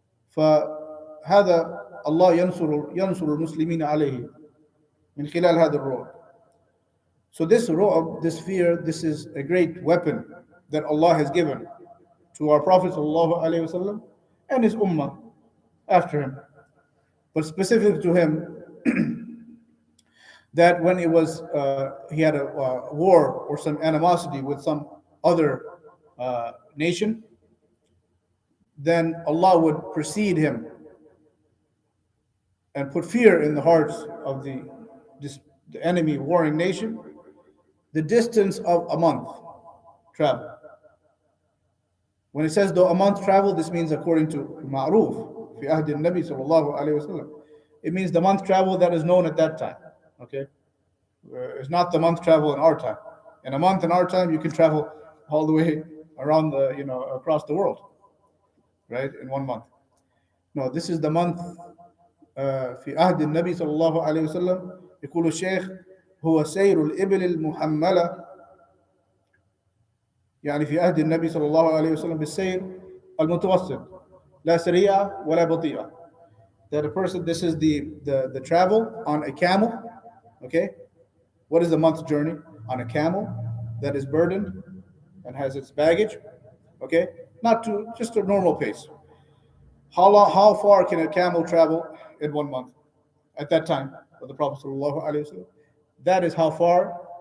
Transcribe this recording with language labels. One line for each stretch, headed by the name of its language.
Arabic: فهذا الله ينصر المسلمين عليه من خلال هذا الرعب.
English: So this ru'ab, this fear, this is a great weapon that Allah has given to our Prophet ﷺ and his ummah after him. But specific to him, that when it was he had a war or some animosity with some other nation, then Allah would precede him and put fear in the hearts of the enemy warring nation, the distance of a month travel. When it says though a month travel, this means according to
Arabic: Ma'ruf fi ahdi Nabi sallallahu alayhi wasallam.
English: It means the month travel that is known at that time. Okay, it's not the month travel in our time. In a month in our time, you can travel all the way around across the world, right? In 1 month. No, this is the month
Arabic: في عهد النبي صلى الله عليه وسلم. يقول الشيخ هو سير الإبل المحملة، يعني في عهد النبي صلى الله عليه وسلم بالسير المتوسط لا سريعة ولا بطيئة.
English: That a person, this is the travel on a camel. Okay, what is the month's journey on a camel that is burdened and has its baggage? Okay, not to just a normal pace. How far can a camel travel in 1 month at that time of the Prophet ﷺ? That is how far